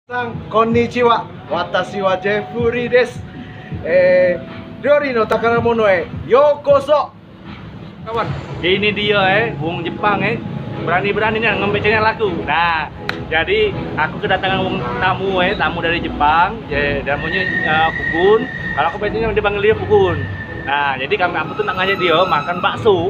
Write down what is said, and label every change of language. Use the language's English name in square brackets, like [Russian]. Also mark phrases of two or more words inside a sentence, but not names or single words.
[Japanese] さん、こんにちは。私はJeffreyです. 料理の宝物へようこそ. [Indonesian] Kawan, ini dia wong Jepang berani-beraninya ngambil channel aku. Nah, jadi aku kedatangan wong tamu dari Jepang, namanya Pukun. Kalau aku biasanya dipanggil dia Pukun. Nah, jadi aku tuh nak ngajak dia makan bakso.